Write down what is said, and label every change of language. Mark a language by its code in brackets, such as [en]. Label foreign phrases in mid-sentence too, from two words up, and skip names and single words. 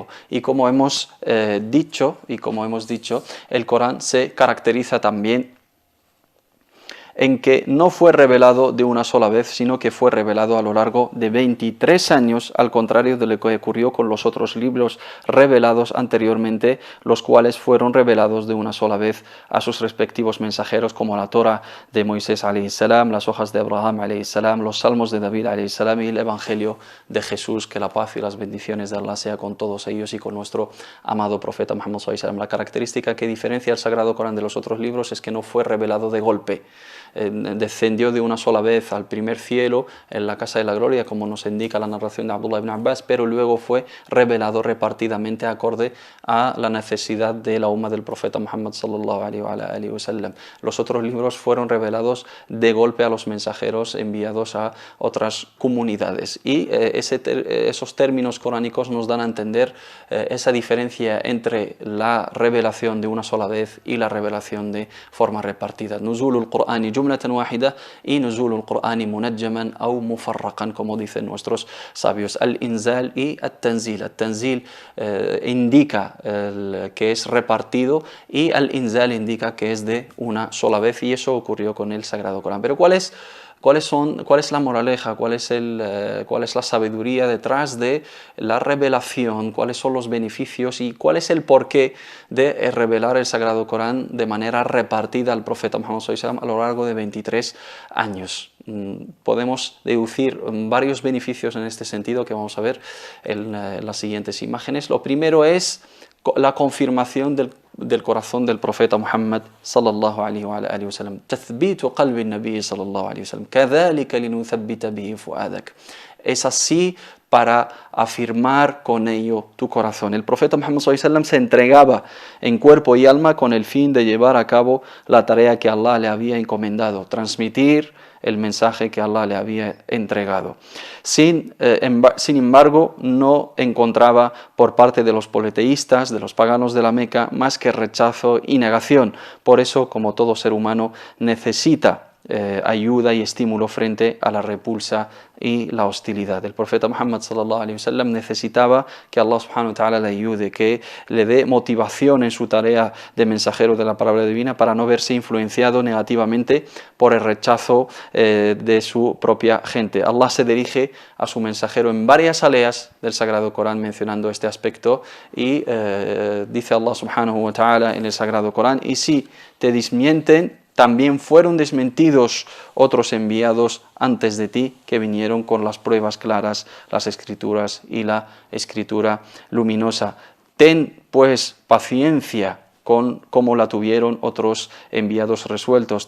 [es] Y como hemos dicho, el Corán se caracteriza también en que no fue revelado de una sola vez, sino que fue revelado a lo largo de 23 años, al contrario de lo que ocurrió con los otros libros revelados anteriormente, los cuales fueron revelados de una sola vez a sus respectivos mensajeros, como la Torá de Moisés [ar] عليه السلام, [es] las hojas de Abraham [ar] عليه السلام, [es] los salmos de David [ar] عليه السلام [es] y el Evangelio de Jesús. Que la paz y las bendiciones de Allah sea con todos ellos y con nuestro amado profeta Muhammad [ar] صلى الله عليه وسلم. [es] La característica que diferencia el Sagrado Corán de los otros libros es que no fue revelado de golpe. descendió de una sola vez al primer cielo en la casa de la gloria, como nos indica la narración de Abdullah ibn Abbas, pero luego fue revelado repartidamente acorde a la necesidad de la umma del profeta Muhammad [ar] صلى الله عليه وسلم. [es] Los otros libros fueron revelados de golpe a los mensajeros enviados a otras comunidades, y esos términos coránicos nos dan a entender esa diferencia entre la revelación de una sola vez y la revelación de forma repartida. [ar] نزول القرآن جملة واحدة و نزول القرآن منجما أو مفرقا, [es] como dicen nuestros sabios. [ar] الإنزال والتنزيل. [es] Al-tanzil indica que es repartido, y al-inzal indica que es de una sola vez, y eso ocurrió con el Sagrado Corán. Pero ¿cuál es la moraleja, cuál es la sabiduría detrás de la revelación, cuáles son los beneficios y cuál es el porqué de revelar el Sagrado Corán de manera repartida al profeta Muhammad [ar] صلى الله عليه وسلم [es] a lo largo de 23 años? Podemos deducir varios beneficios en este sentido que vamos a ver en las siguientes imágenes. Lo primero es la confirmación del corazón del profeta Muhammad [ar] صلى الله عليه وسلم. تثبيت قلب النبي صلى الله عليه وسلم. كذلك لنثبت به فؤادك. [es] Es así para afirmar con ello tu corazón. El profeta Muhammad [ar] صلى الله عليه وسلم [es] se entregaba en cuerpo y alma con el fin de llevar a cabo la tarea que Allah le había encomendado, transmitir el mensaje que Allah le había entregado. Sin embargo, no encontraba por parte de los politeístas, de los paganos de la Meca, más que rechazo y negación. Por eso, como todo ser humano, necesita ayuda y estímulo frente a la repulsa y la hostilidad. El profeta Muhammad [ar] صلى الله عليه وسلم [es] necesitaba que Allah [ar] سبحانه وتعالى [es] le ayude, que le dé motivación en su tarea de mensajero de la palabra divina para no verse influenciado negativamente por el rechazo de su propia gente. Allah se dirige a su mensajero en varias aleas del Sagrado Corán mencionando este aspecto, y dice Allah [ar] سبحانه وتعالى [es] en el Sagrado Corán: y si te desmienten, también fueron desmentidos otros enviados antes de ti que vinieron con las pruebas claras, las escrituras y la escritura luminosa. Ten pues paciencia como la tuvieron otros enviados resueltos.